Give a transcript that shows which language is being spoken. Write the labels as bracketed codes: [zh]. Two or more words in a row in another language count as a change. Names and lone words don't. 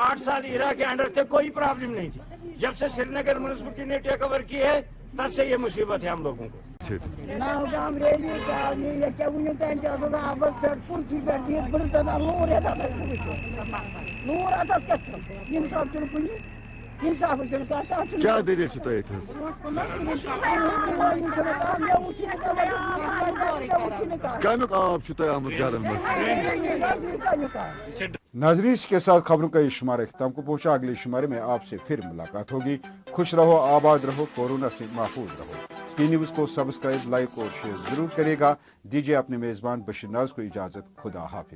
[ur] 8 سال عراق کے انڈر تھے، کوئی پرابلم نہیں تھی۔ جب سے سرینگر میونسپلٹی نے [en] take over [ur] کی ہے تب سے یہ مصیبت ہے ہم لوگوں کو. [ks] क्या दलील छ तोह कमुक आब छ तोह आमुत घरन मज? [ur] ناظرین، اس کے ساتھ خبروں کا یہ شمارہ اختتام کو پہنچا. اگلے شمارے میں آپ سے پھر ملاقات ہوگی۔ خوش رہو، آباد رہو، کورونا سے محفوظ رہو. ٹی نیوز کو سبسکرائب، لائک اور شیئر ضرور کرے گا. دیجیے اپنے میزبان بشیر ناز کو اجازت.